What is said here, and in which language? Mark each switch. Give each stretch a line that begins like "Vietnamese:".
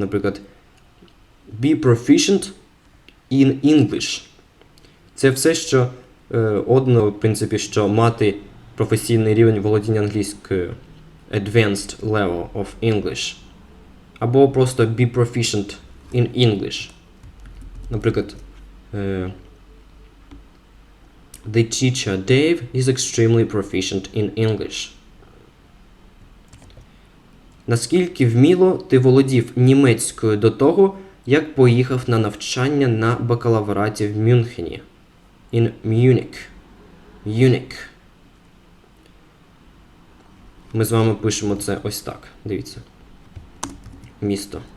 Ukrainian: Наприклад,
English: be proficient in English.
Ukrainian: Це все, що одно, в принципі, що мати професійний рівень володіння англійською.
English: Advanced level of English. Або просто be proficient in English. Наприклад, the teacher Dave is extremely proficient in English.
Ukrainian: Наскільки вміло ти володів німецькою до того, як поїхав на навчання на бакалавраті в Мюнхені?
English: In Munich.
Ukrainian: Ми з вами пишемо це ось так. Дивіться. Місто.